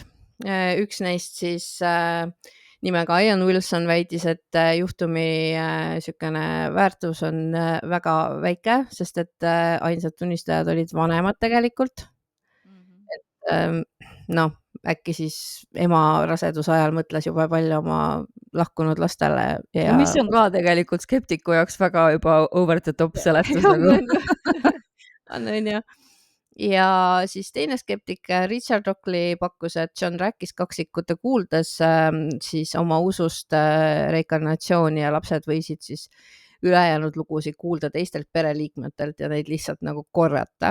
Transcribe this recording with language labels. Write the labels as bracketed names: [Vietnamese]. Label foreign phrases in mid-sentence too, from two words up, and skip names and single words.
[Estonian] Üks neist siis nimega Ian Wilson väitis, et juhtumi siukene väärtus on väga väike, sest et ainsad tunnistajad olid vanemad tegelikult. Noh, äkki siis ema raseduse ajal mõtles juba palju oma lahkunud lastele. Ja mis on ka tegelikult skeptiku jaoks väga juba [English] over the top [Estonian] seletus nagu. On ju. Ja siis teine skeptik Richard Rockley pakkus, et John rääkis kaksikute kuuldes siis oma usust reinkarnatsiooni ja lapsed võisid siis ülejäänud lugusid kuulda teistelt pereliikmetelt ja neid lihtsalt nagu korrata.